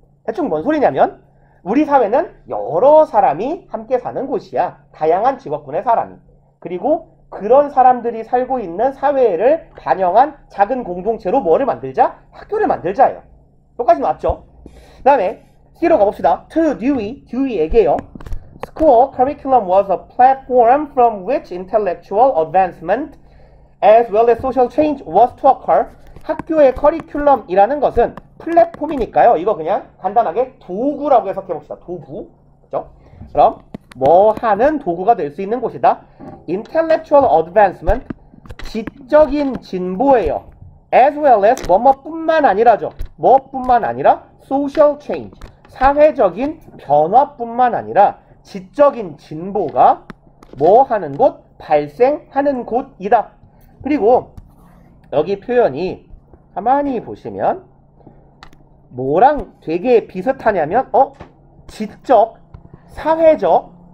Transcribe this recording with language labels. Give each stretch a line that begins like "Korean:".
Korean: 대충 뭔 소리냐면 우리 사회는 여러 사람이 함께 사는 곳이야. 다양한 직업군의 사람이. 그리고 그런 사람들이 살고 있는 사회를 반영한 작은 공동체로 뭐를 만들자? 학교를 만들자예요. 똑같이 맞죠? 그 다음에 C로 가봅시다.
English: To Dewey
Korean: 에게요.
English: School curriculum was a platform from which intellectual advancement as well as social change was to occur.
Korean: 학교의 커리큘럼이라는 것은 플랫폼이니까요. 이거 그냥 간단하게 도구라고 해석해봅시다. 도구. 그죠? 그럼 뭐 하는 도구가 될 수 있는 곳이다.
English: Intellectual advancement,
Korean: 지적인 진보예요.
English: As well as
Korean: 뭐뿐만 아니라죠. 뭐뿐만 아니라
English: social change,
Korean: 사회적인 변화뿐만 아니라 지적인 진보가 뭐 하는 곳? 발생하는 곳이다. 그리고 여기 표현이 가만히 보시면 뭐랑 되게 비슷하냐면 지적, 사회적,